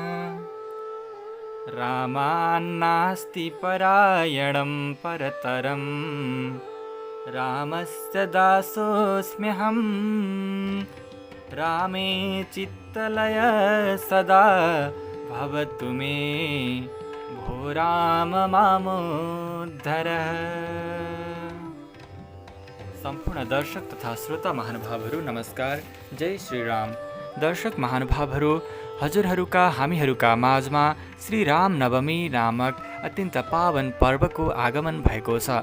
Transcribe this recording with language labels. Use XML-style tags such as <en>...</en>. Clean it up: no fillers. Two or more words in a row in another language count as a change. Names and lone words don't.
<sa>रामान्नास्ति परायणं परतरं। रामस्य दासोऽस्म्यहं। रामे चित्तलय सदा भवतु मे। भो राम मामोद्धर।</sa> <ne>सम्पूर्ण दर्शक तथा श्रोता महानुभावहरू नमस्कार। जय श्री राम। दर्शक महानुभावहरू, हजुरहरूका हामीहरूका माझमा श्री राम नवमी नामक अत्यन्त पावन पर्वको आगमन भएको छ।</ne>